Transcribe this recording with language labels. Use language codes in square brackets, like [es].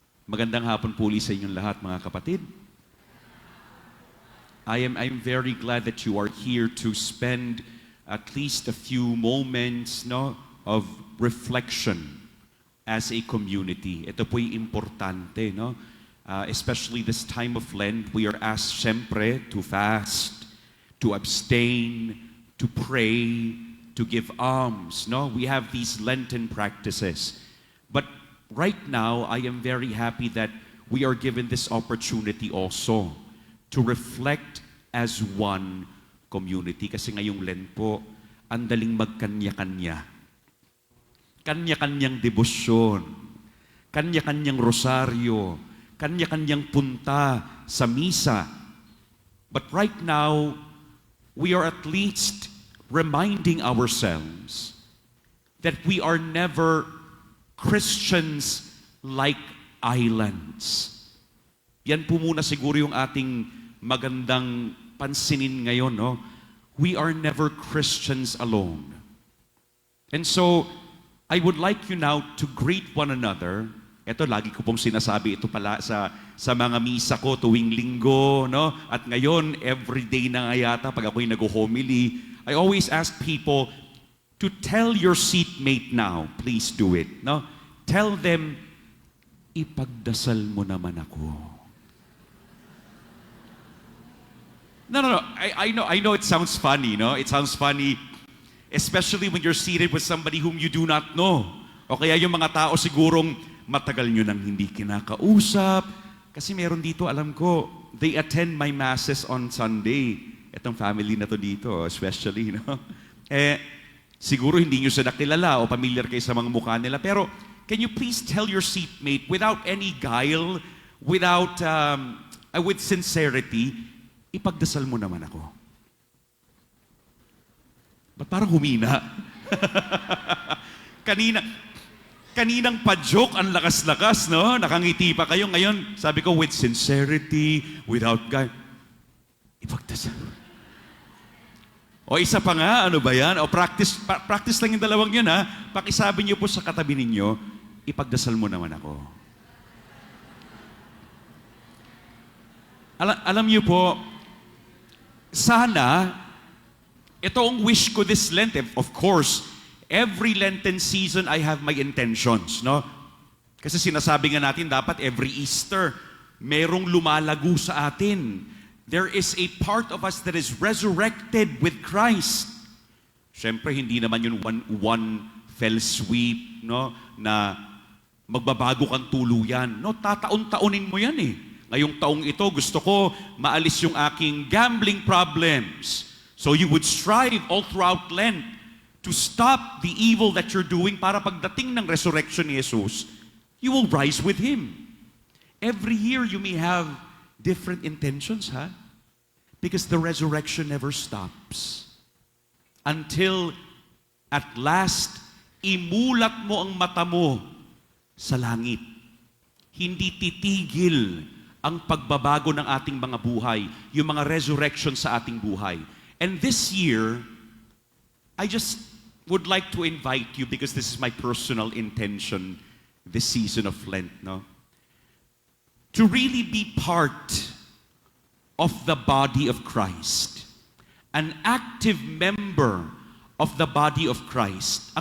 [tl] Magandang hapon po ulit sa inyong lahat, mga kapatid. [en] I'm very glad that you are here to spend at least a few moments of reflection as a community. [tl] Ito po'y importante, no? [en] Especially this time of Lent, we are asked siyempre to fast, to abstain, to pray, to give alms. No? We have these Lenten practices. But right now, I am very happy that we are given this opportunity also to reflect as one community. [tl] Kasi ngayong Lent po, ang daling magkanya-kanya. Kanya-kanyang debosyon, kanya-kanyang rosaryo, kanya-kanyang punta sa misa. [en] But right now, we are at least reminding ourselves that we are never Christians like islands. [tl] Yan po muna siguro yung ating magandang pansinin ngayon, no? [en] We are never Christians alone. And so, I would like you now to greet one another. [tl] Ito, lagi ko pong sinasabi ito pala sa mga misa ko tuwing linggo, no? At ngayon, everyday na nga yata, pag ako'y nag-homily, [en] I always ask people to tell your seatmate now, please do it, no? Tell them, [tl] ipagdasal mo naman ako. No. [en] I know it sounds funny, no? It sounds funny, especially when you're seated with somebody whom you do not know. [tl] O kaya yung mga tao sigurong matagal nyo nang hindi kinakausap. Kasi meron dito, alam ko, [en] they attend my masses on Sunday. [tl] Itong family na to dito, especially, no? Siguro hindi nyo sila kilala o familiar kayo sa mga mukha nila. [en] Pero, can you please tell your seatmate without any guile, with sincerity, [tl] ipagdasal mo naman ako. Ba't parang humina? Kaninang pa-joke, ang lakas-lakas, no? Nakangiti pa kayo. Ngayon, sabi ko, [en] with sincerity, without guile, [tl] ipagdasal. O isa pa nga, ano ba yan? O practice lang yung dalawang yun, ha? Pakisabi niyo po sa katabi ninyo, ipagdasal mo naman ako. Alam niyo po, sana, ito ang wish ko this Lent. [en] Of course, every Lenten season, I have my intentions, no? [tl] Kasi sinasabi nga natin, dapat every Easter, merong lumalago sa atin. [en] There is a part of us that is resurrected with Christ. [tl] Siyempre, hindi naman yun [en] one fell sweep, [tl] no? Na magbabago kang tuluyan. No, tataon-taonin mo yan eh. Ngayong taong ito, gusto ko maalis yung aking gambling problems. [en] So you would strive all throughout Lent to stop the evil that you're doing [tl] para pagdating ng resurrection ni Jesus, [en] you will rise with Him. Every year you may have different intentions, ha? Because the resurrection never stops. Until at last, [tl] imulat mo ang mata mo sa langit. Hindi titigil ang pagbabago ng ating mga buhay, yung mga resurrection sa ating buhay. [en] And this year, I just would like to invite you, because this is my personal intention this season of Lent, no? To really be part of the body of Christ. An active member of the body of Christ.